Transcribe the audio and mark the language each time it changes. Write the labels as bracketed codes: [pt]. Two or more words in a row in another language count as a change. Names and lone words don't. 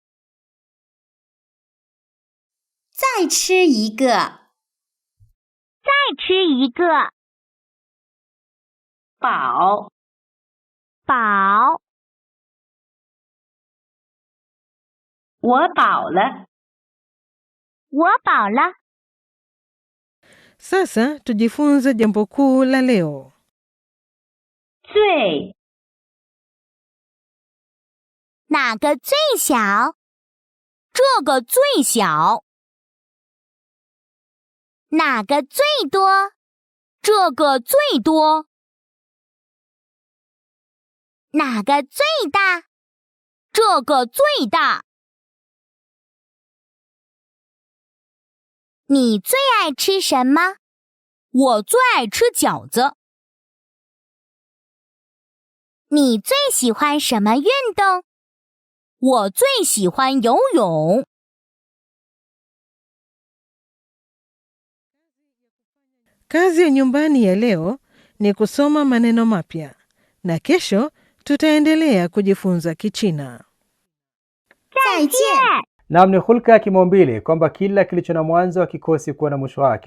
[zh] 再吃一个。再吃一个。饱。饱。我饱了。我饱了。 [sw] Sasa tujifunze jambo kuu la leo. [zh] 最。哪个最小？这个最小。哪个最多？这个最多。哪个最大？这个最大。你最爱吃什么？我最爱吃饺子。你最喜欢什么运动？我最喜欢游泳。 [sw] Kazi ya nyumbani ya leo ni kusoma maneno mapya na kesho tutaendelea kujifunza Kichina. [zh] 再见. [sw] Naam, ni hulka ya kimaumbile kwamba kila kilicho na mwanzo hakikosi kuwa na mwisho wake.